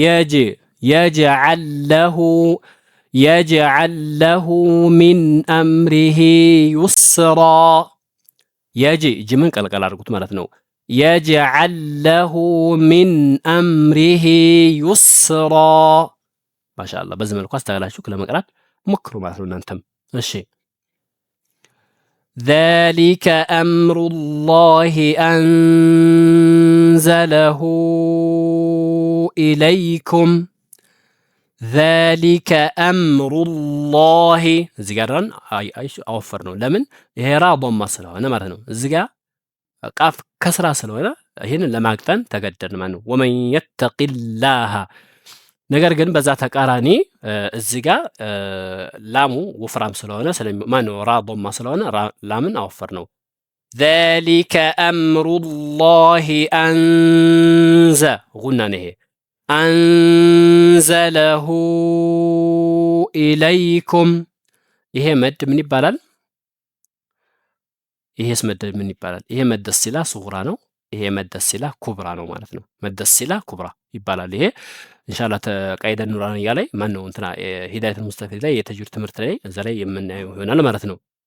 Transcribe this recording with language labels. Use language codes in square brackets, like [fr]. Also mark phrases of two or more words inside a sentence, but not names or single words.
[ar] يجعل له من أمره يسرا [am] ጅምን ቀልቀል አድርጉት ማለት ነው። [ar] يجعل له من أمره يسرا [am] ማሻአላህ። በዚህ መልኩ አስተካክላችሁ ለመቅራት ሞክሩ ማለት ነው እናንተም። እሺ [ar] ذلك أمر الله أنزله إليكم ذلك أمر الله [am] እዚህ ጋር አወፈር ነው። ለምን ይሄ [ar] راء ضمة [am] ስለሆነ ማለት ነው። እዚህ ጋር [ar] قاف كسرة [am] ስለሆነ ይህንን ለማቅጠን ተገደድን ማለት ነው። [ar] ومن يتق الله [am] ነገር ግን በዛ ተቃራኒ እዚህ ጋር ላሙ ወፍራም ስለሆነ ማነው [ar] راء ضمة [am] ስለሆነ ላምን አወፈር ነው። [ar] ذلك أمر الله أنزل غنى نهي أنزله إليكم [am] ይሄ መድ ምን ይባላል? ይሄስ መድ ምን ይባላል? ይሄ [ar] مد صلة صغرى [am] ነው። ይሄ [ar] مد صلة كبرى [am] ነው ማለት ነው። [ar] مد صلة كبرى [am] ይባላል። ይሄ ኢንሻአላህ ተቃይደን ኑራንያ ላይ ማን ነው እንትና ሂዳየቱል ሙስተፊድ ላይ የተጅዊድ ትምህርት ላይ እዛ ላይ የምናየው ይሆናል ማለት ነው።